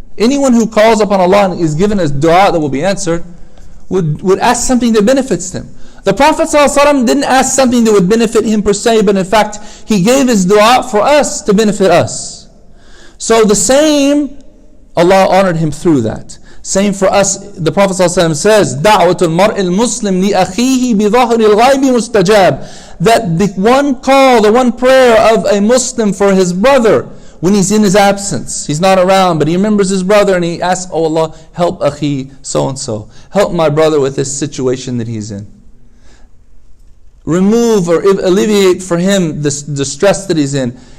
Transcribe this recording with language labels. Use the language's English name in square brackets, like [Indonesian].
[English] Anyone who calls upon Allah and is given a dua that will be answered would ask something that benefits them. The Prophet ﷺ didn't ask something that would benefit him per se, but in fact he gave his dua for us to benefit us. So the same, Allah honored him through that. Same for us, the Prophet ﷺ says, [Arabic] دَعْوَةُ الْمَرْءِ الْمُسْلِمِ لِأَخِيهِ بِظَهْرِ الْغَيْبِ مُسْتَجَابِ. [English] That the one call, the one prayer of a Muslim for his brother when he's in his absence, he's not around, but he remembers his brother and he asks, oh Allah, help akhi so-and-so. Help my brother with this situation that he's in. Remove or alleviate for him the stress that he's in.